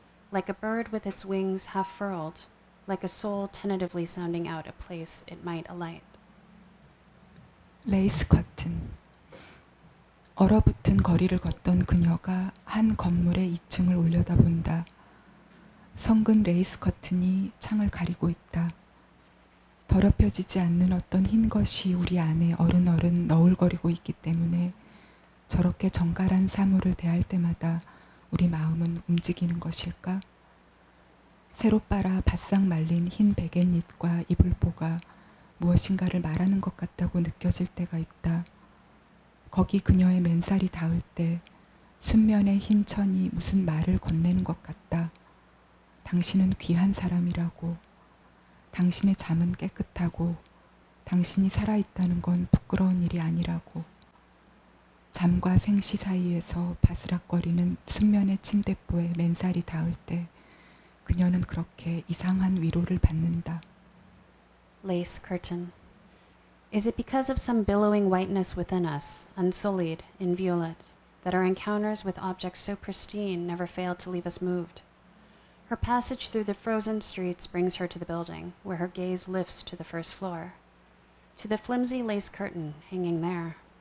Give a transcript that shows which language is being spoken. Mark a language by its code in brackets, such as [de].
[en] Like a bird with its wings half furled, like a soul tentatively sounding out a place it might alight. [ko] 레이스 커튼. 얼어붙은 거리를 걷던 그녀가 한 건물의 2층을 올려다본다. 성근 레이스 커튼이 창을 가리고 있다. 더럽혀지지 않는 어떤 흰 것이 우리 안에 어른어른 너울거리고 있기 때문에 저렇게 정갈한 사물을 대할 때마다 우리 마음은 움직이는 것일까? 새로 빨아 바싹 말린 흰 베갯잎과 이불보가 무엇인가를 말하는 것 같다고 느껴질 때가 있다. 거기 그녀의 맨살이 닿을 때 순면의 흰 천이 무슨 말을 건네는 것 같다. 당신은 귀한 사람이라고. 당신의 잠은 깨끗하고 당신이 살아있다는 건 부끄러운 일이 아니라고. 잠과 생시 사이에서 바스락거리는 순면의 침대보에 맨살이 닿을 때 그녀는 그렇게 이상한 위로를 받는다. [en] Lace curtain. Is it because of some billowing whiteness within us, unsullied, inviolate, that our encounters with objects so pristine never fail to leave us moved? Her passage through the frozen streets brings her to the building, where her gaze lifts to the first floor, to the flimsy lace curtain hanging there.